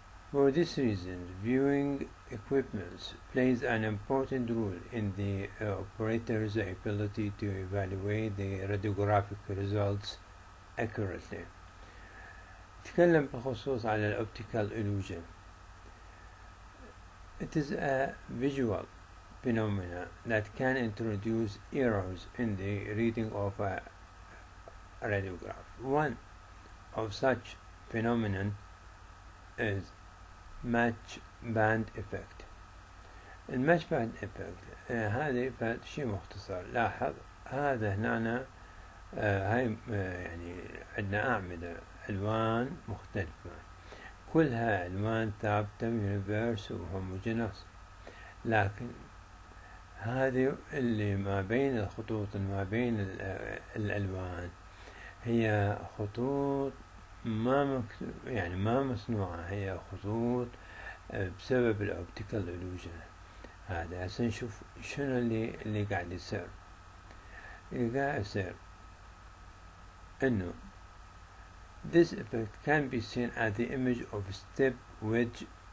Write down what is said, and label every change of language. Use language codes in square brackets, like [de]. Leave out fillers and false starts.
[en] For this reason, viewing equipment plays an important role in the operator's ability to evaluate the radiographic results accurately. [ar] نتكلم بخصوص على الأوبتيكال إلوجن. [en] It is a visual phenomena that can introduce errors in the reading of a radiograph. One of such phenomenon is match band effect. [ar] الماتش باند effect هذه شيء مختصر. لاحظ هذا هنا هاي يعني عندنا أعمدة ألوان مختلفة كلها ألوان ثابتة يونيفيرس وهوموجينوس، لكن هذه اللي ما بين الخطوط ما بين الألوان هي خطوط ما مصنوعة، هي خطوط بسبب الأوبتيكال إلوجن. هذا هسه نشوف شنو اللي قاعد يصير. اللي قاعد يصير إنه [en] this effect can be seen at the image of step wedge.